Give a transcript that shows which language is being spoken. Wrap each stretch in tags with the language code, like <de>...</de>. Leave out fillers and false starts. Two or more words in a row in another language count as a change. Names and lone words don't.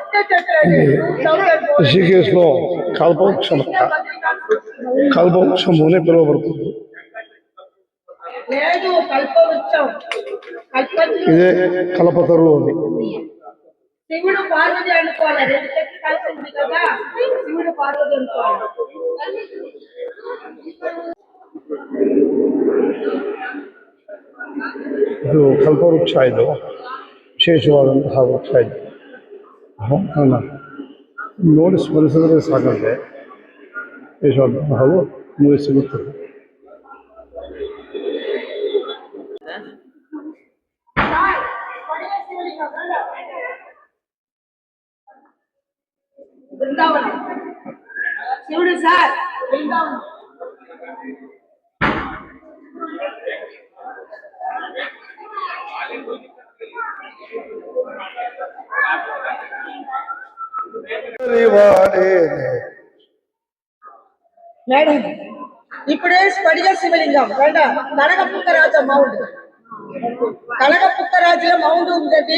<te>ఋషికేశ్లో కల్పవృక్షం, కల్పవృక్షం అనే పిలువబడుతుంది. ఇదే కల్పతరువు అని. శివుడు పార్వతి అనుకోవాలి, రెండు చెట్లు కలిసి ఉంది కదా, శివుడు పార్వతి అనుకోవాలి.</te> <kn>ಇದು ಕಲ್ಪವೃಕ್ಷ, ಇದು ವಿಶೇಷವಾದಂತಹ ವೃಕ್ಷ. ಇದು ನೋಡಿ ಸ್ಮರಿಸಿದ್ರೆ ಸಾಕಂತೆ ವಿಶೇಷವಾದಂತಹ ನಮಗೆ ಸಿಗುತ್ತದೆ.</kn> <te>బృందావనం శివుడు సార్, బృందావనం. మేడం ఇప్పుడే స్ఫటిక శివలింగం కనకపుక్కరాజ మౌండ్, కనకపుక్కరాజుల మౌండ్ ఉందండి.</te>